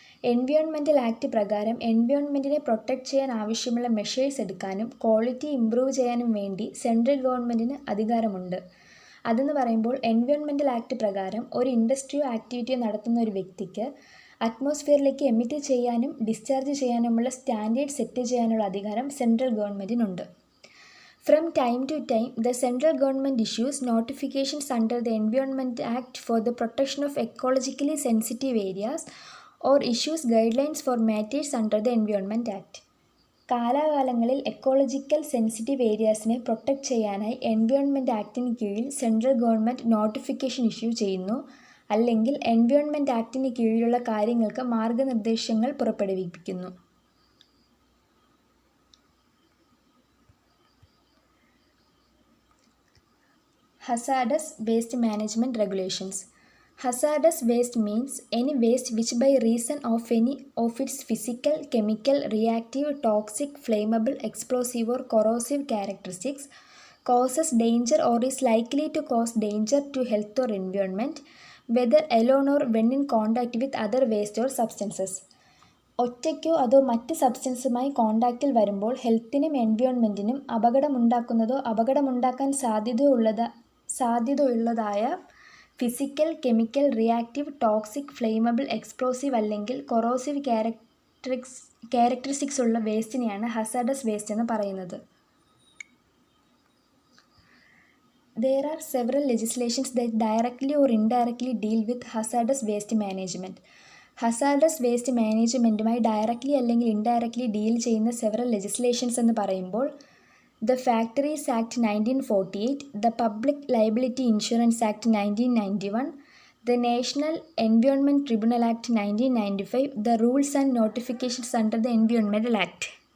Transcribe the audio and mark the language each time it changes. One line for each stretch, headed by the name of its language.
Malayalam: Environmental act പ്രകാരം എൻവയോൺമെൻറ്റിനെ protect ചെയ്യാൻ ആവശ്യമുള്ള മെഷേഴ്സ് എടുക്കാനും ക്വാളിറ്റി ഇംപ്രൂവ് ചെയ്യാനും വേണ്ടി സെൻട്രൽ ഗവൺമെൻറ്റിന് അധികാരമുണ്ട്. അതെന്ന് പറയുമ്പോൾ എൻവയോൺമെൻറ്റൽ ആക്ട് പ്രകാരം ഒരു ഇൻഡസ്ട്രിയോ ആക്ടിവിറ്റിയോ നടത്തുന്ന ഒരു വ്യക്തിക്ക് അറ്റ്മോസ്ഫിയറിലേക്ക് എമിറ്റ് ചെയ്യാനും ഡിസ്ചാർജ് ചെയ്യാനുമുള്ള സ്റ്റാൻഡേർഡ് സെറ്റ് ചെയ്യാനുള്ള അധികാരം central ഗവൺമെൻറ്റിനുണ്ട്.
English: From time to time, the central government issues notifications under the Environment Act for the protection of ecologically sensitive areas or issues guidelines for matters under the Environment Act.
Malayalam: കാലാകാലങ്ങളിൽ ecological sensitive ഏരിയാസിനെ protect ചെയ്യാനായി environment ആക്ടിന് കീഴിൽ central government notification issue ചെയ്യുന്നു, അല്ലെങ്കിൽ environment ആക്ടിന് കീഴിലുള്ള കാര്യങ്ങൾക്ക് മാർഗനിർദ്ദേശങ്ങൾ പുറപ്പെടുവിപ്പിക്കുന്നു.
English: Hazardous Waste Management Regulations. Hazardous waste means any waste which by reason of any of its physical, chemical, reactive, toxic, flammable, explosive or corrosive characteristics causes danger or is likely to cause danger to health or environment, whether alone or when in contact with other waste or substances.
Malayalam: ഒറ്റയ്ക്കോ അതോ മറ്റ് സബ്സ്റ്റൻസുമായി കോണ്ടാക്റ്റിൽ വരുമ്പോൾ ഹെൽത്തിനും എൻവയോൺമെൻറ്റിനും അപകടമുണ്ടാക്കുന്നതോ അപകടമുണ്ടാക്കാൻ സാധ്യതയുള്ളതായ physical, chemical, reactive, toxic, flammable, explosive അല്ലെങ്കിൽ corrosive characteristics ഉള്ള വേസ്റ്റിനെയാണ് hazardous waste എന്ന് പറയുന്നത്.
English: There are several legislations that directly or indirectly deal with hazardous waste management.
Malayalam: Hazardous waste മാനേജ്മെൻറ്റുമായി directly അല്ലെങ്കിൽ indirectly deal ചെയ്യുന്ന several legislations എന്ന് പറയുമ്പോൾ the factories act 1948, the public liability insurance act 1991, the national environment tribunal act 1995, the rules and notifications under the environmental act.